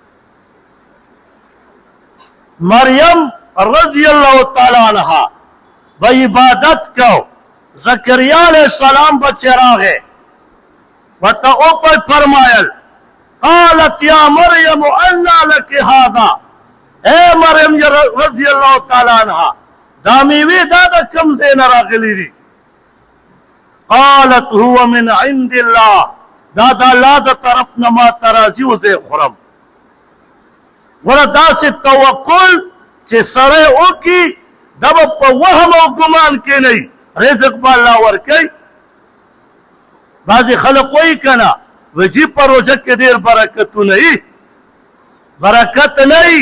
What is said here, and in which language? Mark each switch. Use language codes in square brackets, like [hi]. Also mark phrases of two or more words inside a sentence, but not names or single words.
[ps] مریم [ar] رضی الله تعالی عنها [ps] به عبادت کو، زکریا [ar] علیہ السلام [ps] به چې راغی ورته فرمایل [ar] قالت یا مریم انا لک هذا، [ps] اے مریم [ar] رضی اللہ تعالی عنہ [ps] دا میوې دا د کوم ځای نه راغلي دي؟ [ar] قالت هو من عند الله، [ps] دا د الله د طرف نه ما ته راځي او زه یې خورم. ګوره داسې توکل چې سړی وکړي دا به په وهم او ګمان کې نه وي، رزق به الله ورکوي. بعضې خلک وایي که نه وجی په روژه کې ډېر برکتونه وي، برکت نه وي.